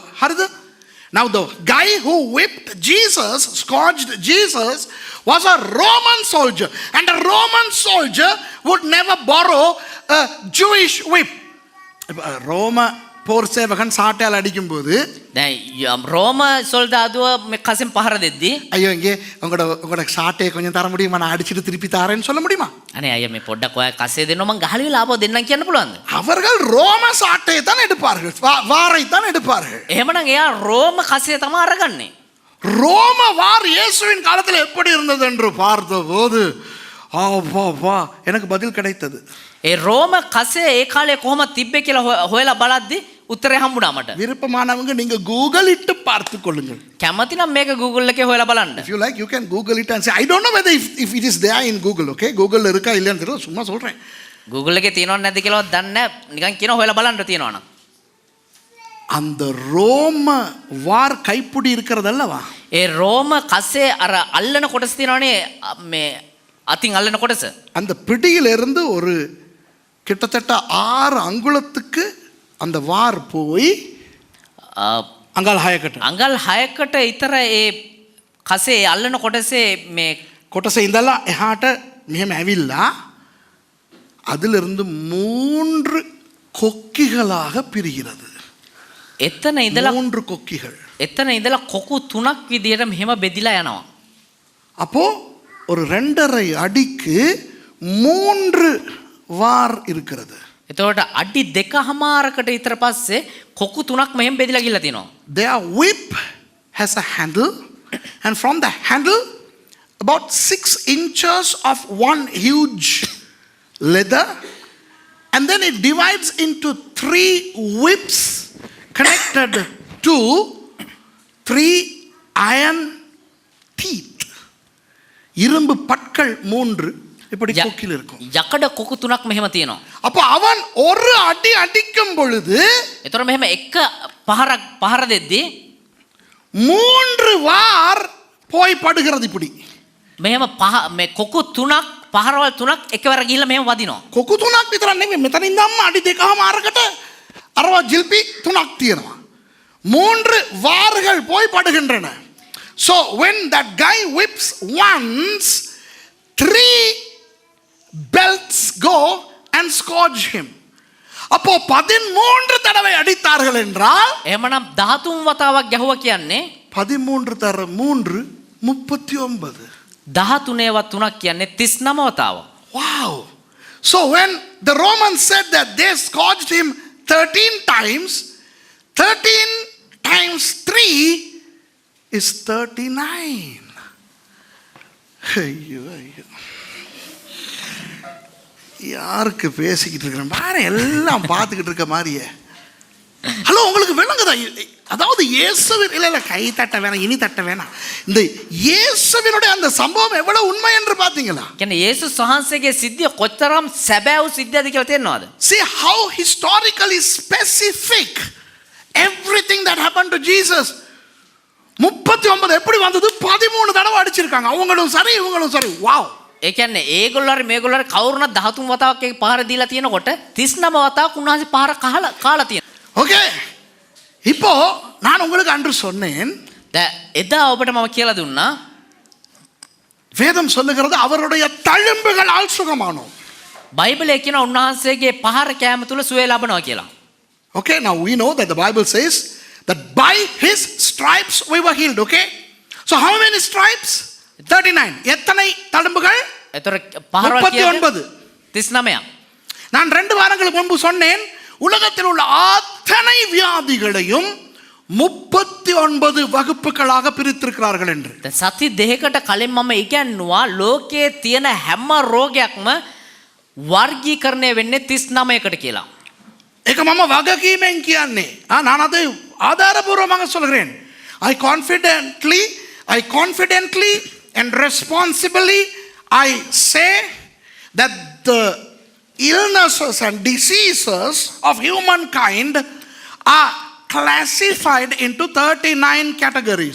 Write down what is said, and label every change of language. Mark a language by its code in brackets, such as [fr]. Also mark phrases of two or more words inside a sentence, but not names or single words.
[si] හරිද? [en] Now the guy who whipped Jesus, scourged Jesus, was a Roman soldier, and a Roman soldier would never borrow a Jewish whip. [ta] ரோம போர் சேவகன் சாட்டையால் அடிக்கும்போது [si] දැන් රෝම සොල්දාදුව මේ කසෙන් පහර දෙද්දී [ta] ஐயோ இங்கே உங்களோட சாட்டையை கொஞ்சம் தர முடியுமா, நான் அடிச்சிட்டு திருப்பி தாரேன்னு சொல்ல முடியுமா? [si] අනේ අයියා මේ පොඩ්ඩක් ඔයා කසේ දෙන්න මං ගහලා වෙලා ආපහු දෙන්නම් කියන්න පුළුවන්ද? [ta] அவர்கள் ரோம சாட்டையை தான் எடுப்பார்கள், வாரை தான் எடுப்பார்கள். [si] එහෙමනම් එයා රෝම කසේ තමයි අරගන්නේ. [ta] ரோம வார் இயேசுவின் காலத்தில் எப்படி இருந்தது என்று பார்த்தபோது எனக்கு பதில் கிடைத்தது. [si] ඒ රෝම කසේ ඒ කාලේ කොහොමද තිබ්බේ කියලා හොයලා බලද්දී උත්තරේ හම්බුණා මට. [ta] விருப்பமானவங்க நீங்க கூகுள் இட்டு பார்த்து கொள்ளுங்கள். [si] කැමති නම් මේක Google එකේ හොයලා බලන්න. [en] If you like, you can Google it and say, I don't know whether if it is there in Google, okay? [ta] Google இருக்கா இல்லையான்னு தெரியல, சும்மா சொல்றேன். [si] Google එකේ තියෙනවද නැද්ද කියලා දන්නේ නැහැ. නිකන් කියනවා හොයලා බලන්න තියෙනවා නම්. [ta] அந்த ரோம வார் கைப்புடி இருக்கிறது அல்லவா, [si] ඒ රෝම කසේ අර අල්ලන කොටස තියෙනවනේ මේ අතින් අල්ලන කොටස. [ta] அந்த பிடியிலிருந்து ஒரு கிட்டத்தட்ட 6 அங்குலத்துக்கு அந்த வார் போய் அங்கால் 6කට [si] අඟල් 6කට විතර ඒ කසේ අල්ලන කොටසේ මේ කොටස ඉඳලා එහාට මෙහෙම ඇවිල්ලා [ta] அதிலிருந்து 3 கொக்கிகளாக பிரிகிறது. [si] එතන ඉඳලා [ta] 3 கொக்கிகள். [si] එතන ඉඳලා කොකු 3ක් විදියට මෙහෙම බෙදිලා යනවා. [ta] அப்போ ஒரு 2.5 அடிக்கு 3 வார் இருக்கிறது. [si] එතකොට අඩි 2.5කට විතර පස්සේ කොකු 3ක් මෙහෙම බෙදිලා ගිහලා තිනවා. [en] Their whip has a handle, and from the handle about 6 inches of one huge leather, and then it divides into 3 whips connected to 3 iron teeth. [ta] இரும்பு பற்கள் 3 இப்படி கொக்கில் இருக்கும். [si] යකඩ කොකු 3ක් මෙහෙම තියෙනවා. [ta] அப்போ அவன் ஒரு அடி அடிக்கும் பொழுது [si] එතකොට මෙහෙම එක පහර දෙද්දී [ta] 3 வார் போய் படுகிறது இப்படி. [si] මෙහෙම මේ කොකු 3ක් පහරවල් 3ක් එකවර ගිහිල්ලා මෙහෙම වදිනවා. කොකු 3ක් විතර නෙමෙයි, මෙතන ඉඳන්ම අඩි 2.5කට අරවා ජිල්පි 3ක් තියෙනවා. [ta] 3 வார்கள் போய் படுகின்றன. [en] So when that guy whips once, 3 belts go and scourge him. [ta] அப்போ 13 தடவை அடித்தார்கள் என்றால் [si] එහෙමනම් 13 වතාවක් ගැහුවා කියන්නේ [ta] 13 தர 3 39. [si] 13ව 3ක් කියන්නේ 39 වතාව. [en] Wow. So when the Romans said that they scourged him 13 times, 13 times 3 is 39. [ta] ஐயோ ஐயோ, யாருக்கு பேசிக்கிட்டு இருக்கிறேன் பாரு, எல்லாம் பார்த்துக்கிட்டு இருக்க மாதிரியே. ஹலோ, உங்களுக்கு விளங்குதா? அதாவது இயேசுவின் இல்ல கை தட்ட வேணாம், இனி தட்ட வேணாம், இந்த இயேசுவினுடைய அந்த சம்பவம் எவ்வளவு உண்மை என்று பார்த்தீங்களா? [si] කියන්නේ යේසුස් වහන්සේගේ සිද්ධිය කොතරම් සැබෑ වූ සිද්ධියද කියලා තේරෙනවද? [en] See how historically specific everything that happened to Jesus. [ta] 39 எப்படி வந்தது? 13 தடவை அடிச்சிருக்காங்க, அவங்களும் சரி இவங்களும் சரி. வாவ். [si] ඒ කියන්නේ ඒගොල්ලෝ හරි මේගොල්ලෝ හරි කවුරුනත් 13 වතාවක් එක පහර දීලා තියෙනකොට 39 වතාවක් උන්වහන්සේ පහර කාලා තියෙනවා. [ta] ஓகே, இப்போ நான் உங்களுக்கு அன்று சொன்னேன், [si] එදා ඔබට මම කියලා දුන්නා [ta] வேதம் சொல்லுகிறது அவருடைய தழும்புகளால் சுகமானோம். [si] බයිබලයේ කියන උන්වහන්සේගේ පහර කෑම තුල සුවය ලබනවා කියලා. [en] Okay, now we know that the Bible says that by his stripes we were healed. Okay, so how many stripes? 39. [ta] எத்தனை தழும்புகள்? [si] ඒතර පහරවල් කියන්නේ 39. 39. [ta] நான் 2 வாரங்களுக்கு முன்பு சொன்னேன், உலகத்தில் உள்ள அத்தனை வியாதிகளையும் 39 வகுப்புகளாக பிரித்திருக்கிறார்கள் என்று. [si] දැන් සති දෙකකට කලින් මම ඉගැන්නුවා ලෝකයේ තියෙන හැම රෝගයක්ම වර්ගීකරණය වෙන්නේ 39කට කියලා. ඒක මම වගකීමෙන් කියන්නේ. [ta] நான் அதை ஆதாரபூர்வமாக சொல்கிறேன். [en] I confidently and responsibly I say that the illnesses and diseases of humankind are classified into 39 categories.